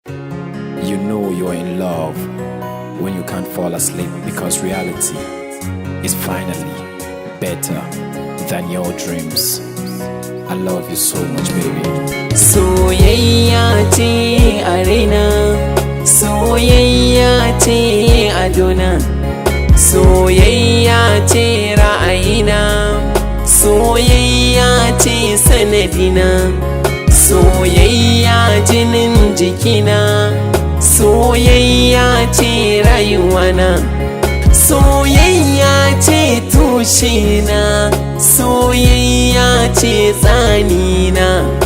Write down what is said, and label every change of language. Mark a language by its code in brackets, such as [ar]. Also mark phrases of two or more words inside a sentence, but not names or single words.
[en] You know you're in love when you can't fall asleep because reality is finally better than your dreams. I love you so much, baby. [ha] Soyayya ce a raina, soyayya ce a dona, soyayya ce ra'ayina, soyayya ce sanadina, soyayya jinin jikina, soyayya ce rayuwana, soyayya ce tushena, soyayya ce tsanina.